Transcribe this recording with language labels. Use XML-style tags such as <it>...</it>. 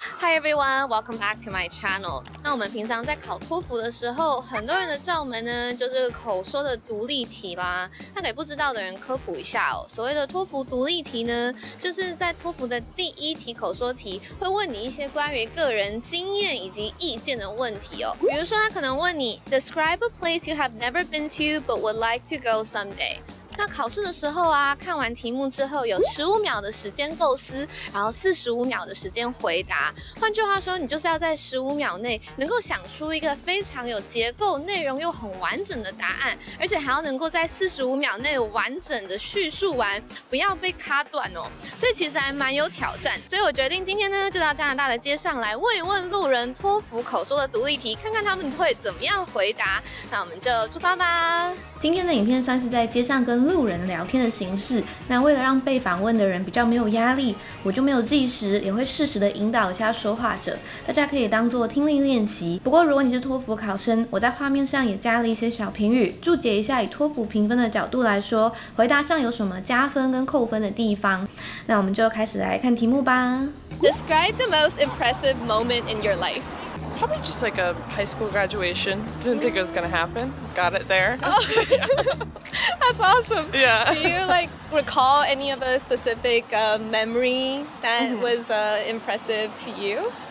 <en>Hi everyone, welcome back to my channel.</en> <zh>那我们平常在考托福的时候，很多人的罩门呢就是口说的独立题啦。那给不知道的人科普一下哦，所谓的托福独立题呢，就是在托福的第一题口说题会问你一些关于个人经验以及意见的问题哦。比如说他可能问你</zh> <en>Describe a place you have never been to but would like to go someday。</en> <zh>那考试的时候啊，看完题目之后有15秒的时间构思，然后45秒的时间回答。换句话说，你就是要在15秒内能够想出一个非常有结构、内容又很完整的答案，而且还要能够在45秒内完整的叙述完，不要被卡断哦。所以其实还蛮有挑战。所以我决定今天呢，就到加拿大的街上来问一问路人托福口说的独立题，看看他们会怎么样回答。那我们就出发吧。今天的影片算是在街上跟路人聊天的形式，那为了让被访问的人比较没有压力，我就没有计时，也会适时的引导一下说话者，大家可以当做听力练习。不过如果你是托福考生，我在画面上也加了一些小评语，注解一下以托福评分的角度来说，回答上有什么加分跟扣分的地方。那我们就开始来看题目吧。</zh> <en>Describe the most impressive moment in your life. Probably just like a high school graduation. Didn't think it was gonna happen. Got it there. Oh, that's awesome. Yeah. Do you recall any of a specific memory that was impressive to you?</en>